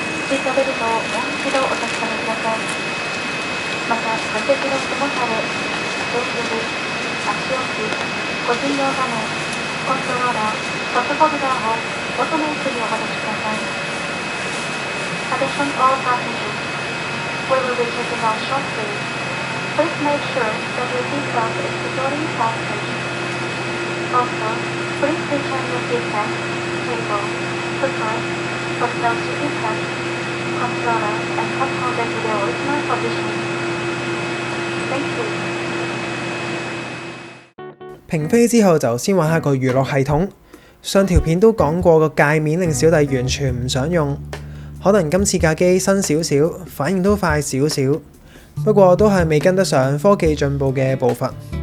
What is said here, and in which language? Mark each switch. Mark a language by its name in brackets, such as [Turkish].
[Japanese] シートベルトをもう一度お確かめください。また座席の背もたれ、テーブル、足置き、個人用画面、コントローラー、パスホルダーを元の位置にお戻しください。 [English] Attention all passengers. We will be taking off shortly. Please make sure that your seatbelt is securely fastened. Also, please return your seatbelt, table, footlight, personal seating pad, controller, and cup holder to their original position. Thank you. [Cantonese] 平飛之後就先玩下個娛樂系統。上條片都講過個界面令小弟完全唔想用，可能今次架機新少少，反應都快少少，不過都係未跟得上科技進步嘅步伐。